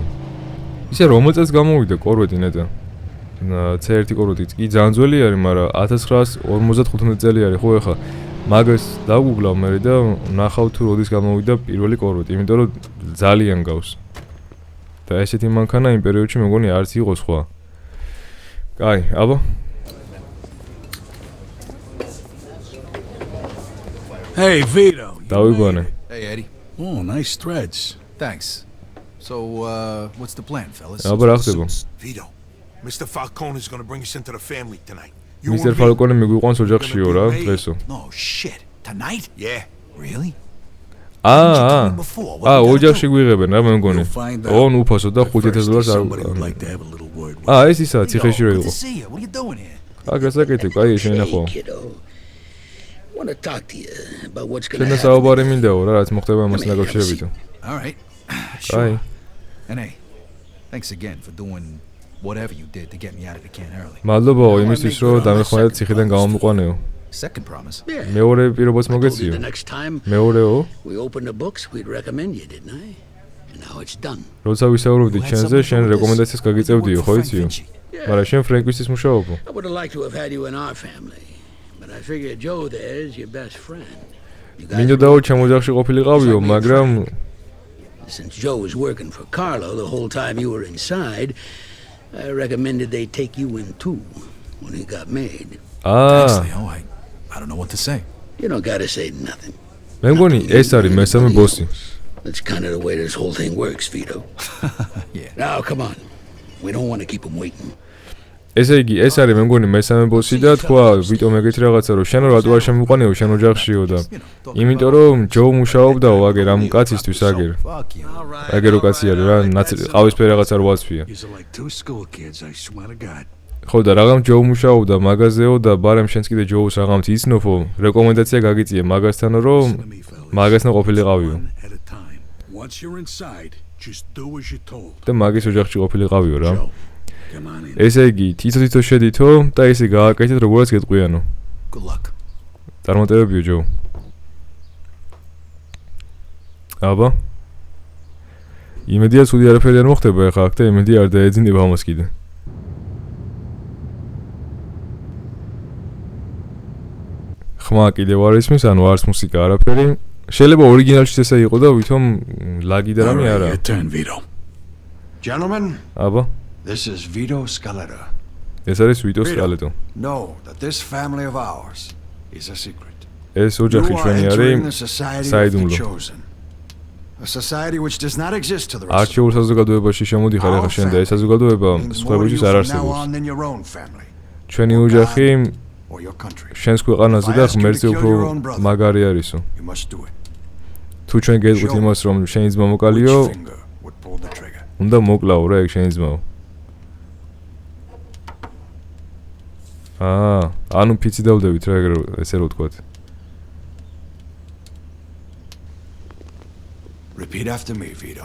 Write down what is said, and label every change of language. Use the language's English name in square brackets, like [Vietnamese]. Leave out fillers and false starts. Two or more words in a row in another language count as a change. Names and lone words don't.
[Georgian] ისე რომელ წელს გამოვიდა კორვეტი ნეტა? C1 კორვეტი კი ძალიან ძველი არის, მაგრამ 1955 წელი არის, ხო ეხლა მაგას დაგუგლავ მე და ნახავ თუ როდის გამოვიდა პირველი კორვეტი, იმიტომ რომ ძალიან გავს. და ესეთი მანქანა იმ პერიოდში მე მგონი არც იყო სხვა. კაი, აბა. [English] Hey, Vito. you [Georgian] დავიგვანე. [English] made it. Hey, Eddie. Oh, nice threads. Thanks. So, what's the plan, fellas? [Georgian] აბა რა ხდება? [English] Vito, Mr. Falcone is gonna bring us into the family tonight. You [Georgian] მისტერ [English] and me. [Georgian] ფალკონი მიგვიყვანს ოჯახშიო რა, დღესო. [English] No shit. Tonight? Yeah. Really? [Georgian] ოჯახში გვიღებენ რა მე მგონი. [English] You'll find out. [Georgian] ოღონ უფასო და [English] But first, $5,000 somebody would [Georgian] არ. [English] like to have a little word with [Georgian] ეს ისა ციხეში რო [English] Good [Georgian] იყო. [English] to see you. What are you doing here? [Georgian] გასაკეთე, კაი შენახო. [English] Kiddo. Want to talk to you about what's going to [Georgian] შენ [English] happen. [Georgian] საუბარი მინდაო რა, რაც მოხდება ამასთან დაკავშირებით. [English] All right. [Georgian] კაი. [English] And hey, thanks again for doing whatever you did to get me out of the can early. [Georgian] მადლობაო იმისთვის რომ დამეხმარეთ ციხიდან გამომიყვანეო. [English] Second promise. Yeah. [Georgian] მეორე პირობაც [English] I told you [Georgian] მოგეციო. [English] the next time [Georgian] მეორეო, [English] we open the books, we'd recommend you, didn't I? And now it's done. [Georgian] როცა ვისაუბრობდი [English] You had [Georgian] შენზე, [English] something [Georgian] შენ [English] to do with [Georgian] რეკომენდაციას [English] this? [Georgian] გაგიწევდიო, [English] You [Georgian] ხო [English] work for [Georgian] იციო? [English] Frank Vinci. [Georgian] მაგრამ შენ ფრენკვისთვის მუშაობო. [English] I would have liked to have had you in our family, but I figure Joe there is your best friend. You guys [Georgian] მინდოდაო ჩემ ოჯახში ყოფილიყავიო, მაგრამ [English] Since Joe was working for Carlo the whole time you were inside, I recommended they take you in too when he got made. Thanks, Leo. I don't know what to say. You don't gotta say nothing. [Georgian] მე მგონი ეს არის მესამე ბოსი. [English] That's kind of the way this whole thing works, Vito. Yeah. Now, come on. We don't want to keep him waiting. [Georgian] ესე იგი, ეს არის მე მგონი მესამე ბოსი და თქვა ვიტომ ეგეთი რაღაცა რომ შენ რატო არ შემიყვანეო შენ ოჯახშიო და იმიტომ რომ ჯო მუშაობდაო აგერ ამ კაცისთვის აგერ. [English] Fuck you. [Georgian] აგერო კაცი არის რა, ყავისფერი რაღაცა რო აცვია. [English] You're like two school kids, I swear to God. [Georgian] ხო და რაღაც ჯო მუშაობდა მაგაზეო და ბარემ შენც კიდე ჯოუს რაღაც იცნობო, რეკომენდაცია გაგიწიე მაგასთანო რომ [English] Listen to me, fellas. [Georgian] მაგასთან ყოფილიყავიო [English] One at a time. Once you're inside, just do as you're told. [Georgian] და მაგის ოჯახში ყოფილიყავიო რა. [English] Joe, come on in. [Georgian] ესე იგი, თითო შედითო და ესე გააკეთეთ როგორც გეტყვიანო. [English] Good luck. [Georgian] წარმატებებიო ჯო. აბა. იმედია ცუდი არაფერი არ მოხდება ახლა აქ და იმედი არ დაეძინება ამას კიდე. ხმა კიდევ არ ისმის, ანუ არც მუსიკა არაფერი. შეიძლება ორიგინალში ესე იყო და ვითომ ლაგი და [English] All [Georgian] რამე [English] right, [Georgian] არა. [English] your turn, Vito. Gentlemen, [Georgian] აბა. [English] this is Vito Scaletta. [Georgian] ეს არის ვიტოს კალეტო. [English] Know that this family of ours is a secret. [Georgian] ეს [English] You [Georgian] ოჯახი [English] are [Georgian] ჩვენი [English] entering the [Georgian] არის [English] society of the [Georgian] საიდუმლო. [English] chosen. A society which does not exist to the rest of [Georgian] არჩეულ საზოგადოებაში შემოდიხარ ახლა შენ და ეს საზოგადოება [English] means more to [Georgian] სხვებისთვის [English] you [Georgian] არ [English] from now [Georgian] არსებობს. [English] on than your own family. [Georgian] ჩვენი ოჯახი [English] or your country. [Georgian] შენს ქვეყანაზე და ღმერთზე უფრო მაგარი არისო. [English] You must do it. [Georgian] თუ ჩვენ გეტყვით იმას, რომ შენი ძმა მოკალიო, [English] Which finger would pull the trigger? [Georgian] უნდა მოკლაო რა ეგ შენი ძმაო. ანუ ფიცი დავდებით რა ეგრე ესე რო ვთქვათ. [English] Repeat after me, Vito.